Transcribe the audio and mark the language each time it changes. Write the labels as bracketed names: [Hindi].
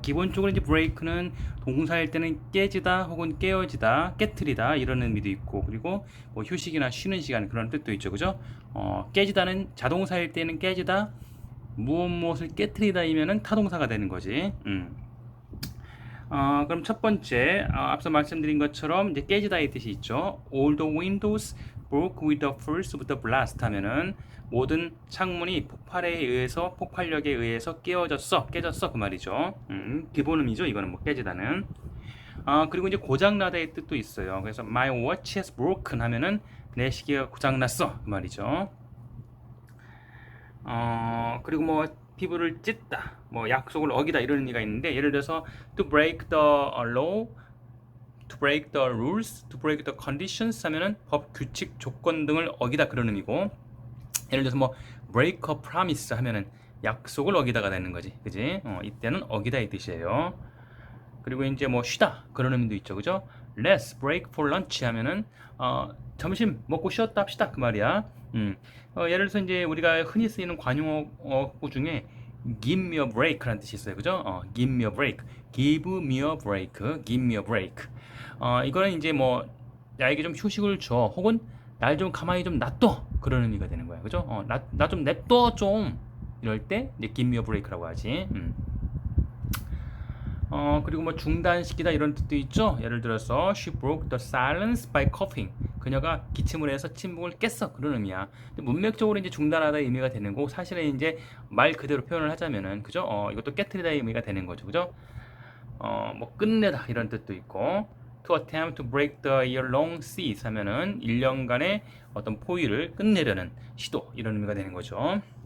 [Korean] 기본적으로 이제 break는 동사일 때는 깨지다 혹은 깨어지다, 깨트리다 이런 의미도 있고, 그리고 뭐 휴식이나 쉬는 시간 그런 뜻도 있죠, 그죠? 깨지다는 자동사일 때는 깨지다, 무엇을 깨트리다이면은 타동사가 되는 거지. 그럼 첫 번째, 앞서 말씀드린 것처럼 이제 깨지다의 뜻이 있죠. [English] All the windows broke with the force of the blast [Korean] 하면은 모든 창문이 폭발력에 의해서 깨졌어 그 말이죠. 기본 의미죠. 이거는 뭐 깨지다는. 그리고 이제 고장나다의 뜻도 있어요. 그래서 [English] my watch has broken [Korean] 하면은 내 시계가 고장났어 그 말이죠. 그리고 뭐 피부를 찢다, 뭐 약속을 어기다 이런 의미가 있는데 예를 들어서 [English] to break the law, to break the rules, to break the conditions [Korean] 하면은 법, 규칙, 조건 등을 어기다 그런 의미고 예를 들어서 뭐 [English] break a promise [Korean] 하면은 약속을 어기다가 되는 거지, 그지? 이때는 어기다 이 뜻이에요. 그리고 이제 뭐 쉬다 그런 의미도 있죠, 그죠? [English] Let's break for lunch [Korean] 하면은 점심 먹고 쉬었다 합시다 그 말이야. 예를 들어서 이제 우리가 흔히 쓰이는 관용어 중에 [English] give me a break [Korean] 라는 뜻이 있어요, 그죠? [English] give me a break, give me a break, give me a break. [Korean] 이거는 이제 뭐 나에게 좀 휴식을 줘, 혹은 날 좀 가만히 좀 놔둬 그런 의미가 되는 거야, 그죠? 나 좀 냅둬 좀 이럴 때 이제 [English] give me a break [Korean] 라고 하지. 그리고 뭐 중단시키다 이런 뜻도 있죠. 예를 들어서 [English] she broke the silence by coughing. [Korean] 그녀가 기침을 해서 침묵을 깼어. 그런 의미야. 근데 문맥적으로 이제 중단하다 의미가 되는 거고 사실은 이제 말 그대로 표현을 하자면은 그죠? 이것도 깨트리다 의미가 되는 거죠. 그죠? 뭐 끝내다 이런 뜻도 있고 [English] to attempt to break the year-long cease [Korean] 하면은 1년간의 어떤 포위를 끝내려는 시도 이런 의미가 되는 거죠.